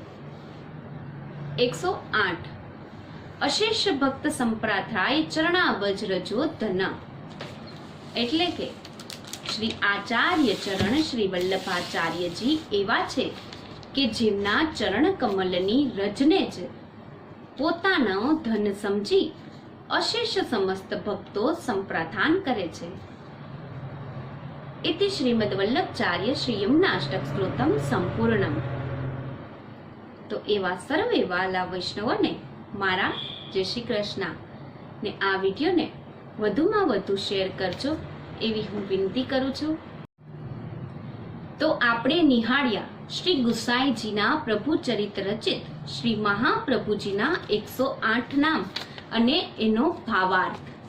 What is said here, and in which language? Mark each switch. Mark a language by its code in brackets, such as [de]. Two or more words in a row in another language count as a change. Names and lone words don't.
[gu] 108 અશેષ ભક્ત સંપ્રાથાય ચરણાબજ રજો ધન એટલે કે શ્રી આચાર્ય ચરણ શ્રી વલ્લભાચાર્યજી એવા છે કે જેમના ચરણ કમલની રજને જ પોતાનો ધન સમજી અશેષ સમસ્ત ભક્તો સંપ્રથાન કરે છે. [sa] इति श्रीमद् वल्लभाचार्य श्री यमुनाष्टक स्त्रोतम संपूर्णम. [gu] તો એવા સર્વે વાલા વૈષ્ણવોને મારા જય શ્રી કૃષ્ણ ને આ વિડીયોને વધુમાં વધુ શેર કરજો એવી હું વિનંતી કરું છું. તો આપણે નિહાળ્યા શ્રી ગુસાઈજીના પ્રભુ ચરિત રચિત શ્રી મહાપ્રભુજીના 108 નામ અને એનો ભાવાર્થ.